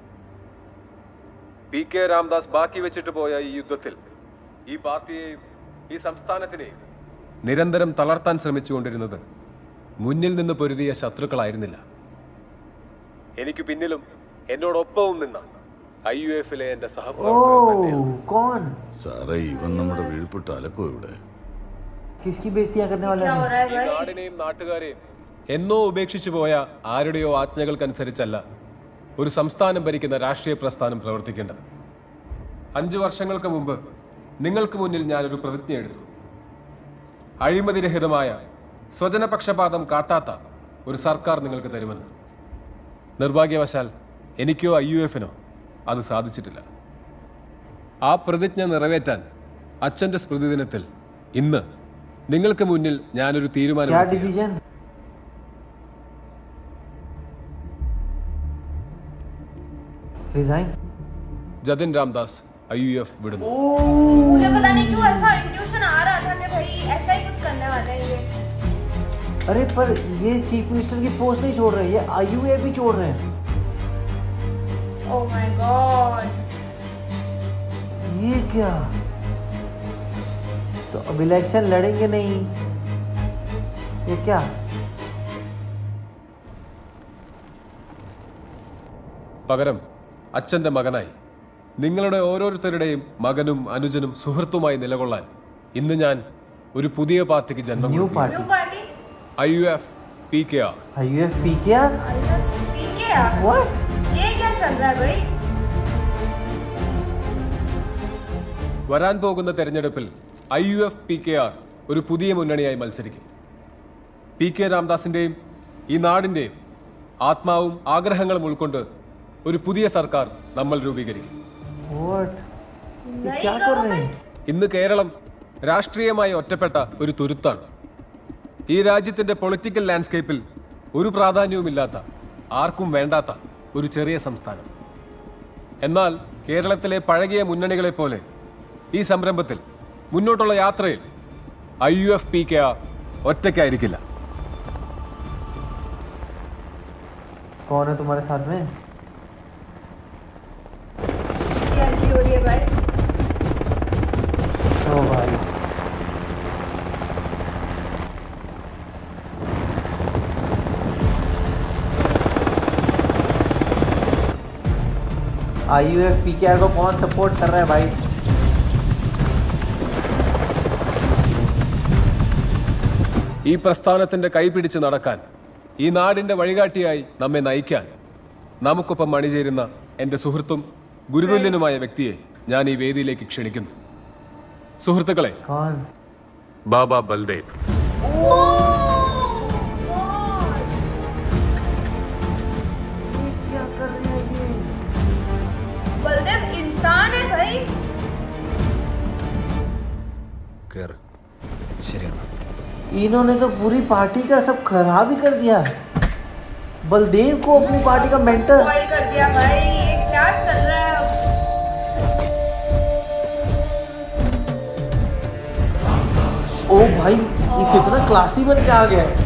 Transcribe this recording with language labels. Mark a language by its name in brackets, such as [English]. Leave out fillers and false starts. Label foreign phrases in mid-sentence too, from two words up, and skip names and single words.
[Malayalam] PK രാംദാസ് ബാക്കി വെച്ചിട്ട് പോയ ഈ യുദ്ധത്തിൽ ഈ പാർട്ടിയെയും ഈ സംസ്ഥാനത്തിനെയും നിരന്തരം തളർത്താൻ ശ്രമിച്ചുകൊണ്ടിരുന്നത് മുന്നിൽ നിന്ന് പൊരുതിയ ശത്രുക്കളായിരുന്നില്ല. എനിക്ക് പിന്നിലും എന്നോടൊപ്പവും നിന്ന IUF-ലെ എൻ്റെ [Hindi] कौन? [Malayalam] സാറേ ഇവൻ നമ്മുടെ വീഴ്പിട്ട് അലക്കോ ഇവിടെ. [Hindi] किसकी बेइज्जतियां करने वाले क्या हो रहा है [Malayalam] ഈ [Hindi] भाई? [Malayalam] നാടിനെയും നാട്ടുകാരെയും എന്നോ ഉപേക്ഷിച്ചു പോയ ആരുടെയോ ആജ്ഞകൾക്കനുസരിച്ചല്ല ഒരു സംസ്ഥാനം ഭരിക്കുന്ന രാഷ്ട്രീയ പ്രസ്ഥാനം പ്രവർത്തിക്കേണ്ടത്. 5 വർഷങ്ങൾക്ക് മുമ്പ് നിങ്ങൾക്ക് മുന്നിൽ ഞാനൊരു പ്രതിജ്ഞ എടുത്തു. അഴിമതിരഹിതമായ സ്വജനപക്ഷപാതം കാട്ടാത്ത ഒരു സർക്കാർ നിങ്ങൾക്ക് തരുമെന്ന്. നിർഭാഗ്യവശാൽ എനിക്കോ IUF-നോ അത് സാധിച്ചിട്ടില്ല. ആ പ്രതിജ്ഞ നിറവേറ്റാൻ അച്ഛൻ്റെ സ്മൃതിദിനത്തിൽ ഇന്ന് നിങ്ങൾക്ക് മുന്നിൽ ഞാനൊരു തീരുമാനം [Hindi] क्या डिसीजन? रिजाइन? [Malayalam] ജതിൻ രാംദാസ് IUF വിടുന്നു. [Hindi] मुझे पता नहीं क्यों ऐसा इंट्यूशन आ रहा था कि भाई ऐसा ही कुछ करने वाले हैं ये। अरे पर ये [English] chief minister [Hindi] की पोस्ट नहीं छोड़ रहे, ये IUF ही छोड़ रहे हैं। [English] Oh my God, [Hindi] ये क्या? तो अब इलेक्शन लड़ेंगे नहीं, ये क्या? [Malayalam] പകരം അച്ഛൻ്റെ മകനായി നിങ്ങളുടെ ഓരോരുത്തരുടെയും മകനും അനുജനും സുഹൃത്തുമായി നിലകൊള്ളാൻ ഇന്ന് ഞാൻ ഒരു പുതിയ പാർട്ടിക്ക് ജന്മം [Hindi] न्यू [Malayalam] കൊടുക്കുന്നു. [Hindi] पार्टी? [English] new party? IUF PKR. IUF PKR? PKR? What? [Hindi] ये क्या चल रहा है भाई? [Malayalam] വരാൻ പോകുന്ന തെരഞ്ഞെടുപ്പിൽ IUF PKR ഒരു പുതിയ മുന്നണിയായി മത്സരിക്കും. PK രാംദാസിൻ്റെയും ഈ നാടിൻ്റെയും ആത്മാവും ആഗ്രഹങ്ങളും ഉൾക്കൊണ്ട് ഒരു പുതിയ സർക്കാർ നമ്മൾ രൂപീകരിക്കും. [English] What? [Hindi] ये क्या कर रहे हैं? [Malayalam] ഇന്ന് കേരളം രാഷ്ട്രീയമായി ഒറ്റപ്പെട്ട ഒരു തുരുത്താണ്. ഈ രാജ്യത്തിൻ്റെ പൊളിറ്റിക്കൽ ലാൻഡ്സ്കേപ്പിൽ ഒരു പ്രാധാന്യവുമില്ലാത്ത, ആർക്കും വേണ്ടാത്ത ഒരു ചെറിയ സംസ്ഥാനം. എന്നാൽ കേരളത്തിലെ പഴകിയ മുന്നണികളെപ്പോലെ ഈ സംരംഭത്തിൽ മുന്നോട്ടുള്ള യാത്രയിൽ IUF PKR ഒറ്റയ്ക്കായിരിക്കില്ല. [Hindi] कौन है तुम्हारे साथ में? क्या हो रही है भाई? ओ भाई, IUF PKR को कौन सपोर्ट कर रहा है भाई? [Malayalam] ഈ പ്രസ്ഥാനത്തിൻ്റെ കൈപിടിച്ച് നടക്കാൻ, ഈ നാടിൻ്റെ വഴികാട്ടിയായി നമ്മെ നയിക്കാൻ നമുക്കൊപ്പം അണിചേരുന്ന എൻ്റെ സുഹൃത്തും ഗുരുതുല്യനുമായ വ്യക്തിയെ ഞാൻ ഈ വേദിയിലേക്ക് ക്ഷണിക്കുന്നു. സുഹൃത്തുക്കളെ, [Hindi] बाबा बलदेव। क्या कर रहे हैं ये? बलदेव इंसान है भाई। [Malayalam] കയറ് ശരിയാണ്. [Hindi] इन्होंने तो पूरी पार्टी का सब खराब ही कर दिया. बलदेव को अपनी पार्टी का मेंटर. स्पॉइल कर दिया भाई, ये क्या चल रहा है अब? ओ भाई ये कितना क्लासी बन के आ गया है.